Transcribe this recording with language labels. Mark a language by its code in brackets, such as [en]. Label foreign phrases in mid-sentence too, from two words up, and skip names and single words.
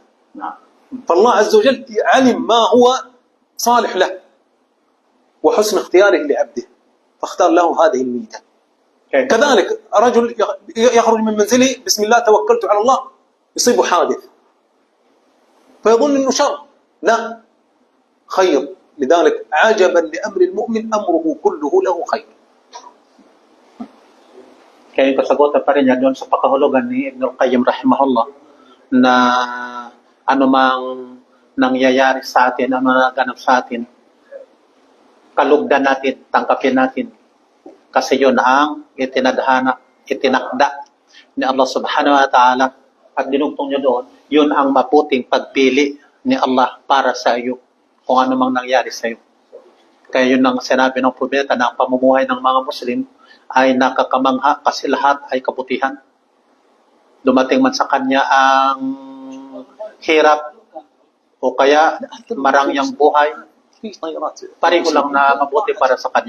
[ar] فالله عز وجل علم ما هو صالح له وحسن اختياره لعبده فاختار له هذه الميتة. كذلك رجل يخرج من منزله بسم الله توكلت على الله يصيبه حادث فيظن انه شر لا خير. لذلك عجبا لأمر المؤمن أمره كله له خير. [tl] Kaya yung kasagutan pa rin yan doon sa pakahulugan ni Ibn al-Qayyim rahimahullah na anumang nangyayari sa atin, ano naganap sa atin, kalugdan natin, tangkapin natin. Kasi yun ang itinakda ni Allah [ar] سبحانه وتعالى [tl] at dinugtong niya doon, yun ang maputing pagpili ni Allah para sa iyo kung ano mang nangyari sa iyo. Kaya yun ang sinabi ng propeta na ang pamumuhay ng mga Muslim ay nakakamangha kasi lahat ay kabutihan. Dumating man sa kanya ang hirap o kaya marangyang buhay, pareho lang na mabuti para sa kanya.